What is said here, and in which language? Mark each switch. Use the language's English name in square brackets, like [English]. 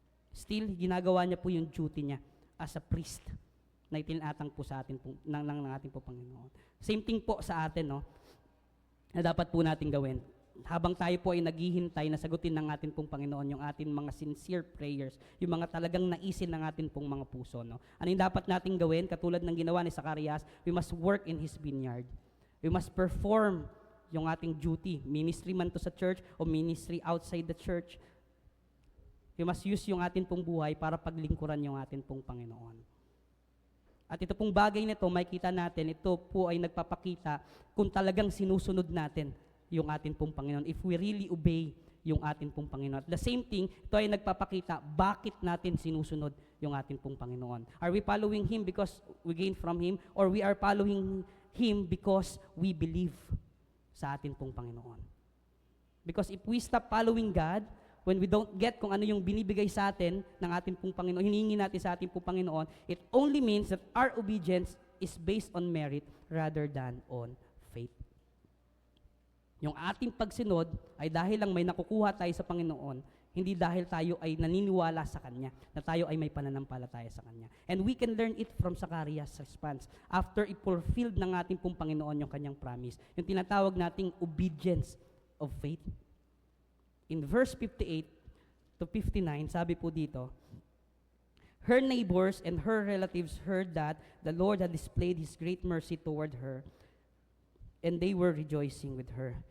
[Filipino] Still, ginagawa niya po yung duty niya [English] as a priest [Filipino] na itinatang po sa atin pong, ng ating pong Panginoon. Same thing po sa atin, no? Na dapat po natin gawin. Habang tayo po ay naghihintay na sagutin ng atin pong Panginoon yung ating mga sincere prayers, yung mga talagang naisin ng atin pong mga puso, no? Ano yung dapat nating gawin? Katulad ng ginawa ni [English] Zacarias, we must work in his vineyard. We must perform yung ating duty, ministry man to sa church o ministry outside the church. We must use [Filipino] yung atin pong buhay para paglingkuran yung atin pong Panginoon. At ito pong bagay nito, makikita natin, ito po ay nagpapakita kung talagang sinusunod natin yung atin pong Panginoon. [English] If we really obey [Filipino] yung atin pong Panginoon. At [English] the same thing, [Filipino] ito ay nagpapakita bakit natin sinusunod yung atin pong Panginoon. [English] Are we following Him because we gain from Him, or we are following Him because we believe [Filipino] sa atin pong Panginoon? [English] Because if we stop following God, when we don't get [Filipino] kung ano yung binibigay sa atin ng atin pong Panginoon, [English] hinihingi natin sa atin pong Panginoon, it only means that our obedience is based on merit rather than on faith. [Filipino] Yung ating pagsunod ay dahil lang may nakukuha tayo sa Panginoon, Hindi dahil tayo ay naniniwala sa Kanya, na tayo ay may pananampalataya sa Kanya. [English] And we can learn it from Zacarias' response after i-fulfilled [Filipino] ng ating pong Panginoon yung Kanyang [English] promise. [Filipino] Yung tinatawag nating [English] obedience of faith. In verse 58 to 59, [Filipino] sabi po dito, [English] her neighbors and her relatives heard that the Lord had displayed His great mercy toward her, and they were rejoicing with her.